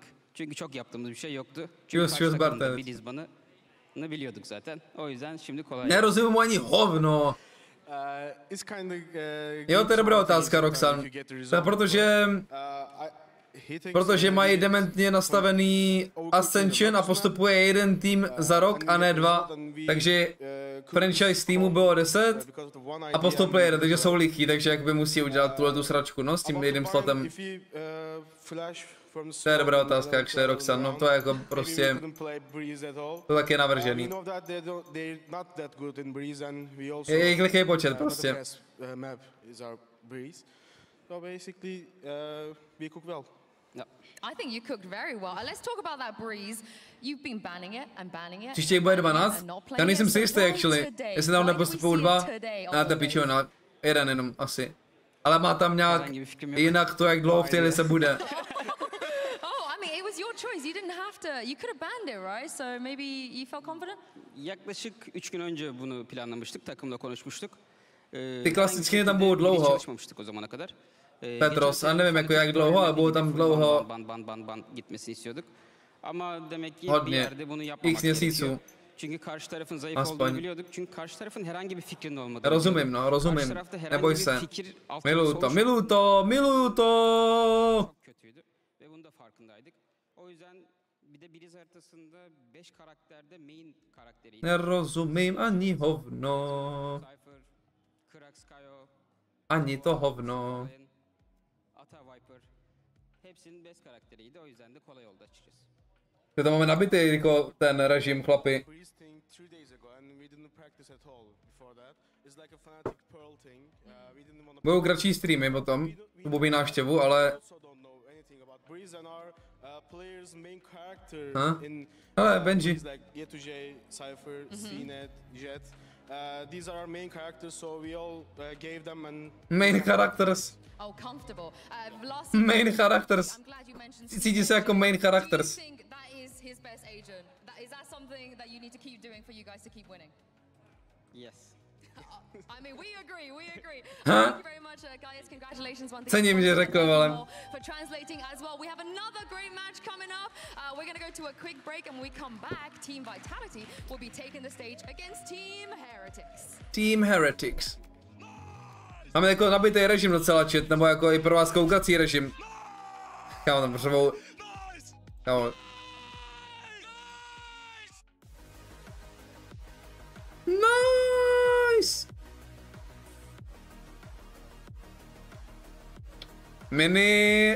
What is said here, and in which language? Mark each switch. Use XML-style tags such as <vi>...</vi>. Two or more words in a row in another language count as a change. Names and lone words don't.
<tr>Çünkü çok yaptığımız bir şey yoktu. Çünkü karşı takımda Breeze ban'ını biliyorduk zaten. O yüzden şimdi kolay.</tr> <cs>Nerozumím mu ani hovno. Jo, to je dobrá otázka, Roxan. Protože mají dementně nastavený Ascension a postupuje jeden tým za rok a ne dva. Takže franchise týmu bylo 10 a postupuje jeden, takže jsou lichý, takže jak by musí udělat tu sračku, no, s tím jedním slotem. To je dobrá otázka, jak šle Roxan, no to je jako prostě, to tak je navržený. Je jich lichý počet prostě.</cs> <en>I think you cooked very well. Let's talk about that Breeze. You've been banning it and banning it.</en> <cs>Příště bude 12. Já nejsem si jistý, actually. Jestli tam nepostupují 2, a to pičo, jeden jenom asi. Ale má tam nějak jinak to, jak dlouho v té se bude.</cs> <en>Choice. You didn't have to. You could have banned it, right? So maybe you felt confident?</en> <tr>Yaklaşık 3 gün önce bunu planlamıştık, takımla konuşmuştuk.</tr> <cs>Ty klasicky tam budou dlouho. Petros, a nevím jako jak dlouho, ale budou tam dlouho.</cs> <tr>Ama demek ki bir</tr> <cs>Hodně.</cs> <tr>yerde bunu yapmamak</tr> <cs>X měsíců.</cs> <tr>gerekiyor. Çünkü karşı tarafın zayıf</tr> <cs>Aspoň.</cs> <tr>olduğunu biliyorduk. Çünkü karşı tarafın herhangi bir fikrinin olmadığını</tr> <cs>Rozumím, no, rozumím.</cs> <tr>Karşı tarafta herhangi</tr> <cs>Neboj</cs> <tr>bir</tr> <cs>se.</cs> <tr>fikir</tr> <cs>Miluju to, miluju to, miluju to!</cs> <tr>çok kötüydü ve bunun da farkındaydık. O yüzden bir de Biriz haritasında 5 karakterde main karakteriydi.</tr> <cs>Nerozumím ani hovno.</cs> <tr>Cypher, Krax, Kayo,</tr> <cs>Ani to hovno.</cs> <tr>Ata Viper hepsinin best karakteriydi. O yüzden de kolay oldu açıkçası.</tr> <cs>Že to máme nabitý jako ten režim, chlapi. Budou kratší streamy potom, bubi návštěvu, ale... Hele, Benji.</cs> <en>Main characters. Main characters.</en> <cs>Cítí se jako</cs> <en>main characters. His best agent. Is that something that you need to keep doing for you guys to keep winning? Yes. I mean, we agree, we agree. Huh? Thank you very much, guys. Congratulations once</en> <cs>Cením, že řekl, ale...</cs> <en>for translating as well. We have another great match coming up. We're going to go to a quick break, and when we come back, Team Vitality will be taking the stage against Team Heretics. Team Heretics.</en> <cs>Máme jako nabitý režim docela chat, nebo jako i pro vás koukací režim. Kámo, tam potřebou... Kámo.</cs> <en>Nice! Mini...</en>